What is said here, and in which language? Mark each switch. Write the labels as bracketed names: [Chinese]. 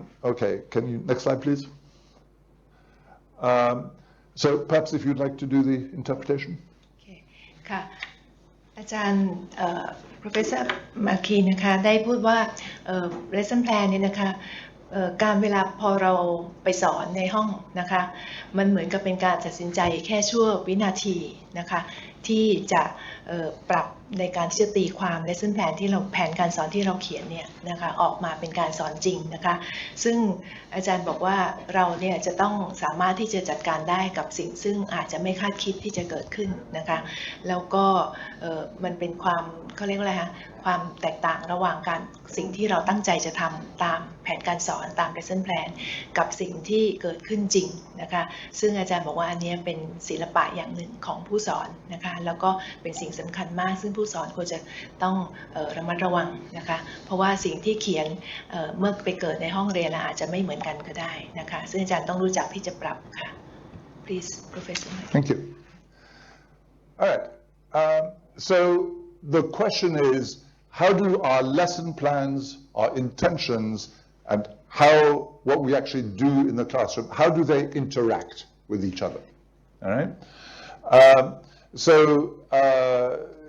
[English] Okay, can you, next slide, please? So perhaps if you'd like to do the interpretation. Okay. [Thai] ค่ะอาจารย์Professor Maki นะคะได้พูดว่าlesson plan เนี่ยนะคะการเวลาพอเราไปสอนในห้องนะคะมันเหมือนกับเป็นการตัดสินใจแค่ชั่ววินาทีนะคะที่จะ ปรับในการที่จะตีความ lesson plan ที่เราแผนการสอนที่เราเขียนเนี่ยนะคะออกมาเป็นการสอนจริงนะคะซึ่งอาจารย์บอกว่าเราเนี่ยจะต้องสามารถที่จะจัดการได้กับสิ่งซึ่งอาจจะไม่คาดคิดที่จะเกิดขึ้นนะคะแล้วก็ มันเป็นความเขาเรียกว่าอะไรคะความแตกต่างระหว่างการสิ่งที่เราตั้งใจจะทำตามแผนการสอนตาม lesson plan กับสิ่งที่เกิดขึ้นจริงนะคะซึ่งอาจารย์บอกว่าอันนี้เป็นศิลปะอย่างหนึ่งของผู้สอนนะคะแล้วก็เป็นสิ่งสำคัญมากซึ่งผู้สอนควรจะต้องระมัดระวังนะคะเพราะว่าสิ่งที่เขียนเมื่อไปเกิดในห้องเรียนอาจจะไม่เหมือนกันก็ได้นะคะซึ่งอาจารย์ต้องรู้จักที่จะปรับค่ะ [English] Please Professor Thank you. All right. So the question is, how do our lesson plans, our intentions, and what we actually do in the classroom, how do they interact with each other? All right.